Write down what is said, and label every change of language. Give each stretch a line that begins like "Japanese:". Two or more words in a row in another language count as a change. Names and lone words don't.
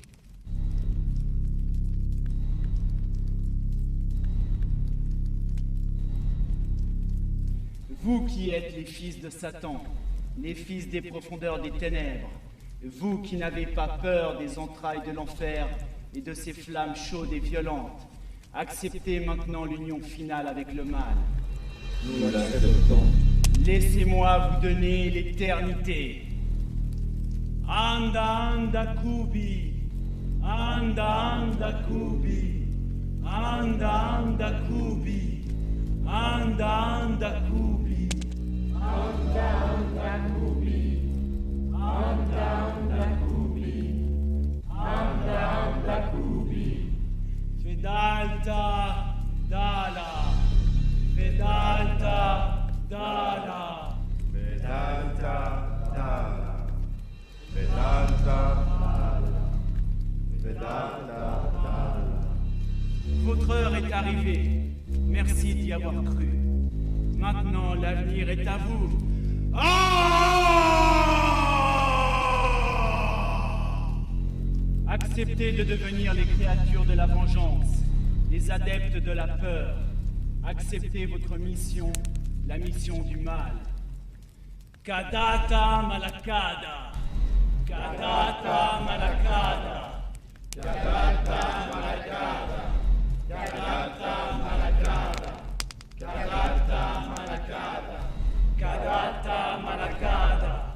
French: Vous qui êtes les fils de Satan, les fils des profondeurs des ténèbres, vous qui n'avez pas peur des entrailles de l'enfer et de ses flammes chaudes et violentes, acceptez maintenant l'union finale avec le mal. Nous l'acceptons. Laissez-moi vous donner l'éternité. Anda, anda, kubi. Anda, anda, kubi. Anda, anda, kubi. Anda, anda, kubi. Anda, anda, kubi. Anda, anda, kubi. Anda, anda, kubi. Fedalta, dala. Vedanta Dala. Vedanta Dala. Vedanta Dala. Vedanta Dala. Votre heure est arrivée. Merci d'y avoir cru. Maintenant, l'avenir est à vous. Acceptez de devenir les créatures de la vengeance, les adeptes de la peur. Acceptez votre mission, la mission du mal. Kadata Malakada. Kadata Malakada. Kadata Malakada. Kadata Malakada. Kadata Malakada. Kadata Malakada.